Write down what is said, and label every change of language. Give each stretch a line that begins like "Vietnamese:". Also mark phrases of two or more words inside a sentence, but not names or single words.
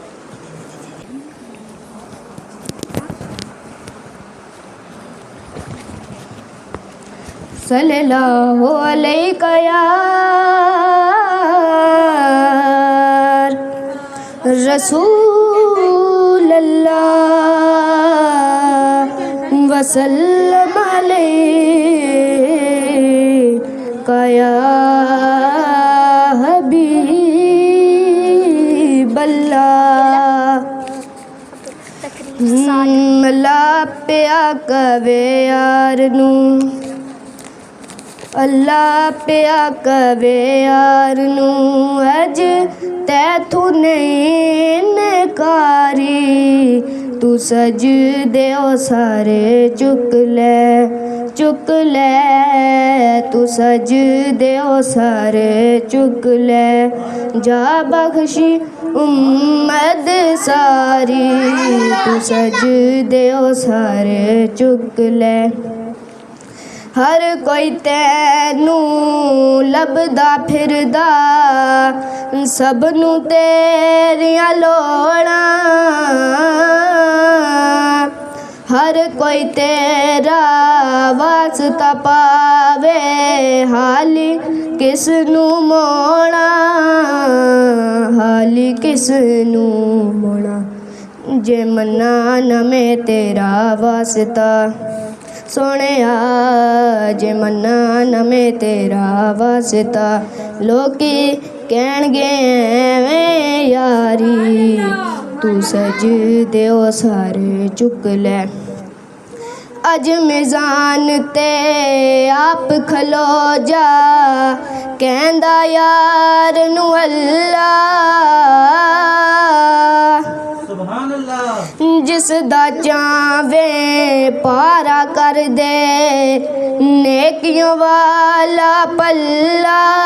Arabic: صلی اللہ علیہ یا رسول اللہ وسلم علیہ یا حبیب اللہ
Punjabi: اللہ پیا کبے یار نوں اللہ پیا کبے یار نوں اج تیتھوں نہیں نکاری تو سجدے او سارے چک لے تو سجدے او سارے چک لے جا بخشی امت ساری تو سجدے او سارے چک لے ہر کوئی تینوں لبدا پھردا سب نوں تیریاں لوڑاں ہر کوئی تیرا واسطہ پاوے حالی کس نوں موڑا حالی کس نوں موڑا جے منا نہ میں تیرا واسطہ سونیا جے منا نہ میں تیرا واسطہ لوکی کہن گے ایویں یاری تو سجدے او سارے چک لے اج میزان تے آپ کھلو جا کہندا یار نو اللہ جس دا چاہویں پارا کر دے نیکیوں والا پلہ